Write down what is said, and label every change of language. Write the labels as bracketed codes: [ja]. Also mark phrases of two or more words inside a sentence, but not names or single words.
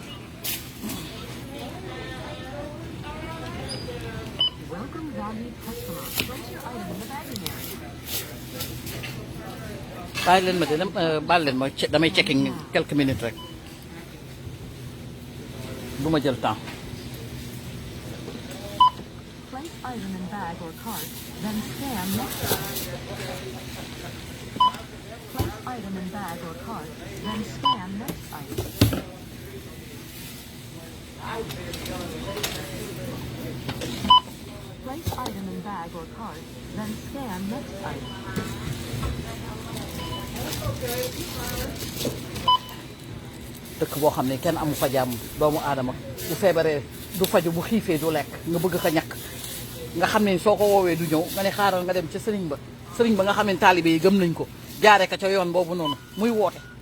[wo] bàyyi leen ma de baal leen ma damay checking [fr] quelques minutes [wo] rek du ma jël temps. [en] Item in bag or cart, then scan next Place item in bag or cart, then scan next item. Place item in bag or cart, then scan next item. [wo] dëkk boo xam ne kenn amu fa jàmm doomu aadama bu feebaree du faju bu xiifee du lekk nga bëgg ko ñàkk nga xam ne soo ko woowee du ñëw nga ne xaaral nga dem ca sëriñ ba nga xam ne taalibe yi gëm nañ ko jaaree ko ca yoon boobu noonu muy woote